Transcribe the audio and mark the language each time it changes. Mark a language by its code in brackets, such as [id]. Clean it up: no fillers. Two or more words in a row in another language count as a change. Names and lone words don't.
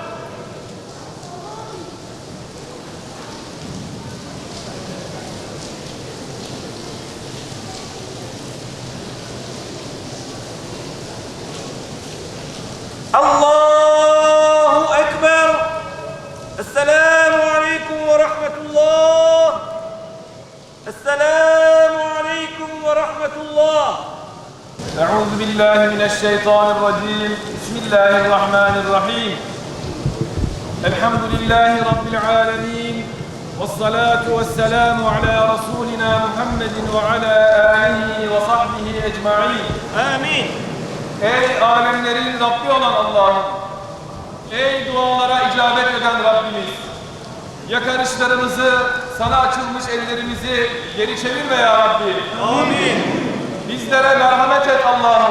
[ar] الله أكبر. السلام عليكم ورحمة الله. السلام عليكم ورحمة الله. أعوذ بالله من الشيطان الرجيم بسم الله الرحمن الرحيم الحمد لله رب العالمين والصلاة والسلام على رسولنا محمد وعلى آله وصحبه أجمعين [tr] Amin. Ey alemlerin Rabbi olan Allah'ım, ey dualara icabet eden Rabbimiz, yakarışlarımızı, sana açılmış ellerimizi geri çevirme [ar] يا ربي. [tr] Amin. Bizlere merhamet et Allah'ım.